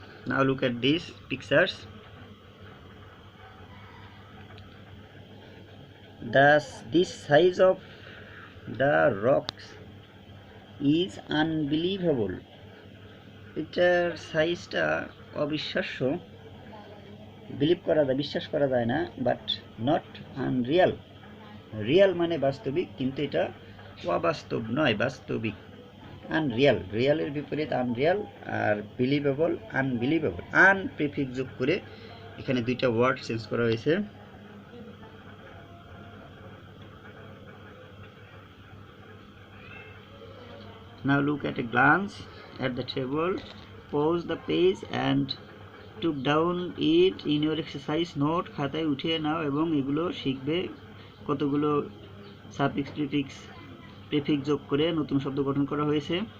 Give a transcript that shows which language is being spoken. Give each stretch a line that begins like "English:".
English: Now look at these pictures. This size of the rocks is unbelievable.
Bangla: এটার সাইজটা অবিশ্বাস্য, believe করা যায়, বিশ্বাস করা যায় না,
English: But not unreal.
Bangla: রিয়াল মানে বাস্তবিক, কিন্তু এটা অবাস্তব নয়, বাস্তবিক। আনরিয়াল, রিয়ালের বিপরীত আনরিয়াল, আর বিলিভেবল আনবিলিভেবল। আন প্রিফিক্স যোগ করে এখানে দুইটা ওয়ার্ড চেঞ্জ করা হয়েছে।
English: Now look at a glance at the table, pause the page and took down it in your exercise note.
Bangla: খাতায় উঠিয়ে নাও এবং এগুলো শিখবে। কতগুলো সাফিক্স প্রিফিক্স যোগ করে নতুন শব্দ গঠন করা হয়েছে।